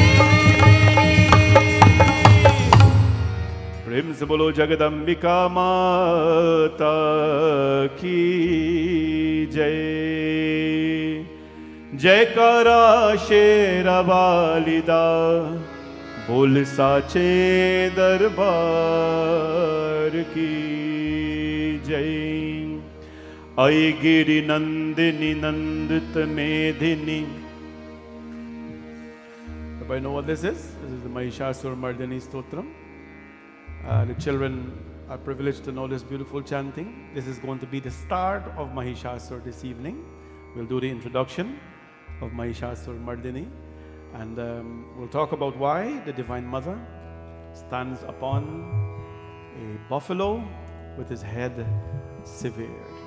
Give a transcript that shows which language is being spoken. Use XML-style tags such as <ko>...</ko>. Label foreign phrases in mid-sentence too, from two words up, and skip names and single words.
<hi>प्रेम से बोलो जगदम्बिका माता की जय,</hi> <pa>ਜੈਕਾਰਾ ਸ਼ੇਰਾਂਵਾਲੀ ਦਾ,</pa> <hi>बोल साचे दरबार की जय,</hi> <sa>आई गिरि नंदिनी नंदित मेदिनी.</sa> <en>Everybody know what this is? This is the Mahishasur Mardini Stotram. The children are privileged to know this beautiful chanting. This is going to be the start of Mahishasur this evening. We'll do the introduction of Mahishasur Mardini, and we'll talk about why the Divine Mother stands upon a buffalo with his head severed.</en>